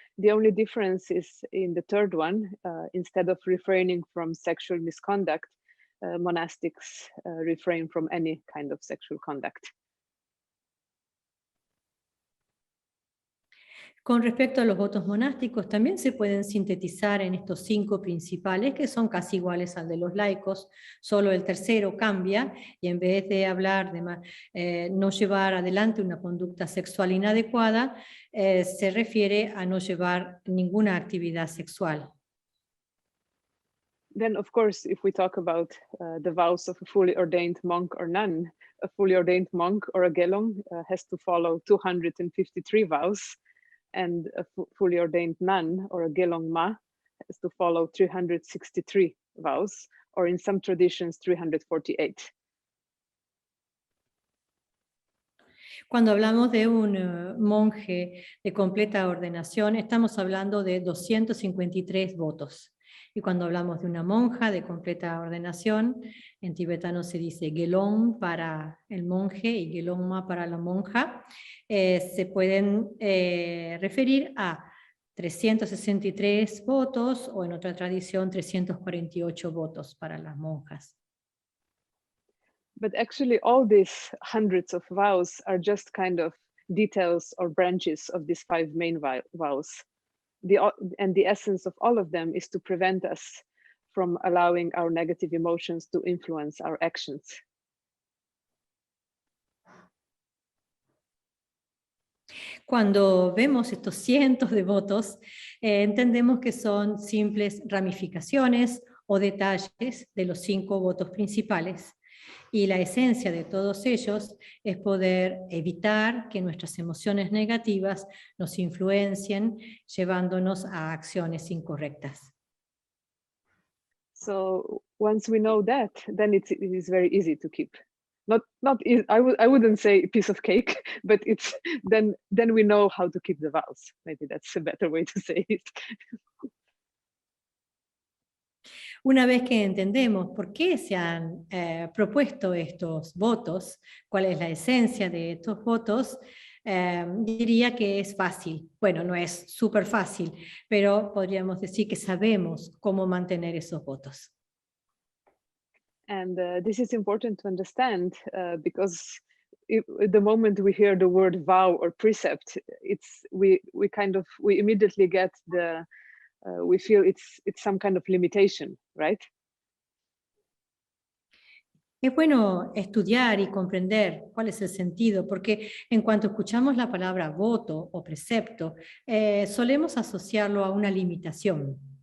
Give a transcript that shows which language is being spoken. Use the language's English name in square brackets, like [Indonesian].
[English] The only difference is in the third one. Instead of refraining from sexual misconduct, monastics refrain from any kind of sexual conduct. [Spanish] Con respecto a los votos monásticos, también se pueden sintetizar en estos 5 principales, que son casi iguales al de los laicos, solo el tercero cambia, y en vez de hablar de no llevar adelante una conducta sexual inadecuada, se refiere a no llevar ninguna actividad sexual. [English] Then, of course, if we talk about the vows of a fully ordained monk or nun, a fully ordained monk or a gelong has to follow 253 vows, and a fully ordained nun or a gelong ma has to follow 363 vows, or in some traditions, 348. [Spanish] Cuando hablamos de un monje de completa ordenación, estamos hablando de 253 votos. Y cuando hablamos de una monja de completa ordenación, en tibetano se dice gelong para el monje y gelongma para la monja, se pueden referir a 363 votos o en otra tradición 348 votos para las monjas. [English] But actually all these hundreds of vows are just kind of details or branches of these 5 main vows. And the essence of all of them is to prevent us from allowing our negative emotions to influence our actions. [Spanish] Cuando vemos estos cientos de votos, entendemos que son simples ramificaciones o detalles de los 5 votos principales. Y la esencia de todos ellos es poder evitar que nuestras emociones negativas nos influencien, llevándonos a acciones incorrectas. [English] So once we know that, then it is very easy to keep. Not easy, I wouldn't say a piece of cake, but it's then we know how to keep the vows. Maybe that's a better way to say it. [Spanish] Una vez que entendemos por qué se han propuesto estos votos, cuál es la esencia de estos votos, diría que es fácil. Bueno, no es súper fácil, pero podríamos decir que sabemos cómo mantener esos votos. [English] And this is important to understand because the moment we hear the word vow or precept, we immediately get we feel it's some kind of limitation, right? [Spanish] Es bueno estudiar y comprender cuál es el sentido, porque en cuanto escuchamos la palabra voto o precepto, solemos asociarlo a una limitación.